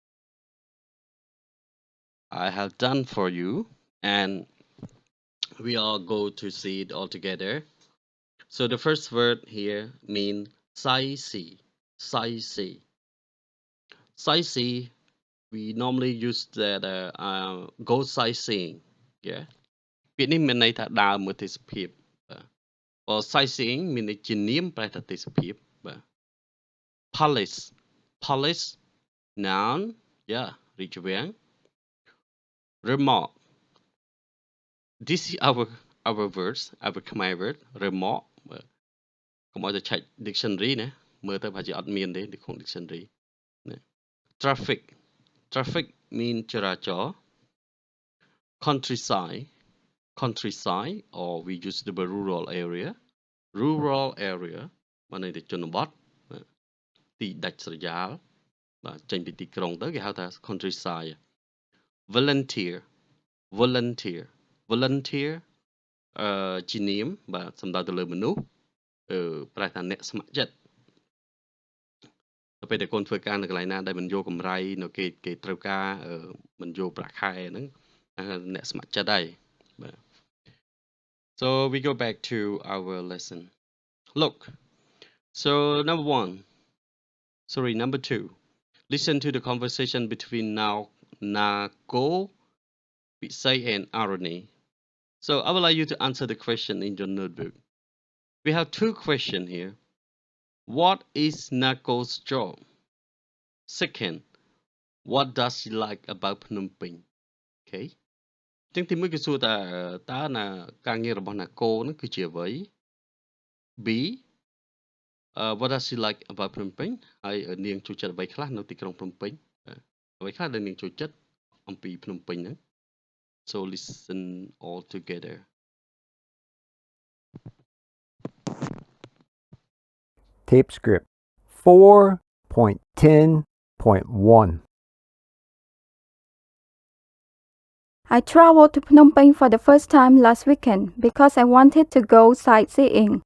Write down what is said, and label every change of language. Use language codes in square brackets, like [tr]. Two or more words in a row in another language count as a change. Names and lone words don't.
[en] I have done for you, and we all go to see it all together. So the first word here mean sightsee. Sightsee. Sightsee. We normally use that go sightseeing. Yeah. [km] ពាក្យនេះមានន័យថាដើរមើលទេសភាពបាទបើ sightseeing មានន័យជានាមប្រែថាទេសភាពបាទ [en] palace palace noun yeah [km] រាជវាំង [en] remark this is our words our Khmer word remark [km] បាទកុំឲ្យទៅឆែក dictionary ណាមើលទៅប្រហែលជាអត់មានទេនៅក្នុង dictionary ណា [en] traffic traffic mean [km] ចរាចរណ៍ [en] countryside countryside or we use the word rural area [km] បានន័យថាជនបទបាទទីដាច់ស្រយាលបាទចេញពីទីក្រុងទៅគេហៅថា [en] countryside volunteer volunteer volunteer [km] ជានាមបាទសំដៅទៅលើមនុស្សប្រែថា អ្នកស្ម័គ្រចិត្តទៅពេលដែលកូនធ្វើការនៅកន្លែងណាដែលមិនយកកម្រៃនៅគេត្រូវការមិនយកប្រាក់ខែហ្នឹងអ្នកស្ម័គ្រចិត្តហើយបាទ [en] so we go back to our lesson look so number 2 listen to the conversation between Nako Pisay and Aroni. So I would like you to answer the question in your notebook. We have two questions here. What is Nako's job? Second, what does she like about Phnom Penh? [km] Okay. ចឹងទីមួយគឺសួរតើណាការងាររបស់ណាកូនឹងគឺជាអ្វី [en] B what does she like about Phnom Penh [km] ហើយនាងចូលចិត្តអ្វីខ្លះនៅទីក្រុងភ្នំពេញអ្វីខ្លះដែលនាងចូលចិត្តអំពីភ្នំពេញហ្នឹង [en] So listen all together. Tape script 4.10.1. I traveled to Phnom Penh for the first time last weekend because I wanted to go sightseeing.